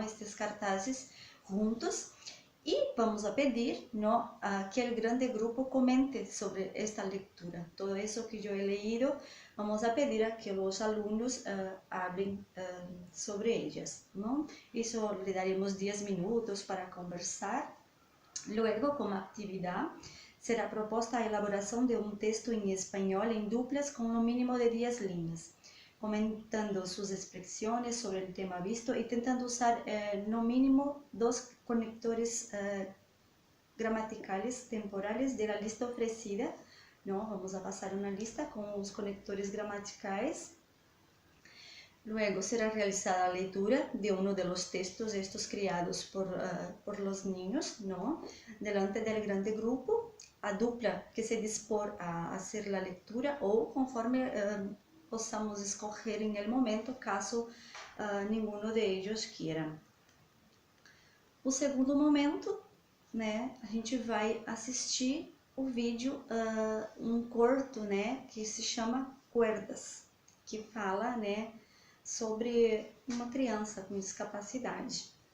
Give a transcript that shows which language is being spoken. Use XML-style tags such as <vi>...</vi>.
<es>Estos cartazes juntos. Y vamos a pedir, ¿no? A que el grande grupo comente sobre esta lectura. Todo eso que yo he leído, vamos a pedir a que los alumnos hablen sobre ellas, ¿no? Eso le daremos 10 minutos para conversar.</es> <pt>Luego, como actividad, será proposta a elaboração de um texto em espanhol em duplas com no mínimo de 10 linhas, comentando suas expressões sobre o tema visto e tentando usar no mínimo 2 conectores</pt> <es>gramaticales temporales de la lista ofrecida, ¿no? Vamos a pasar una lista con los conectores gramaticales. Luego será realizada la lectura de uno de los textos estos criados por los niños, ¿no? Delante del grande grupo,</es> <pt>a dupla que se dispor</pt> <es>a hacer la lectura o</es> <pt>conforme possamos</pt> <es>escoger en el momento, caso ninguno de ellos quiera.</es> <pt>O segundo momento, né, a gente vai assistir o vídeo, um curto, né, que se chama Cuerdas, que fala, né, sobre uma criança com discapacidade.</pt>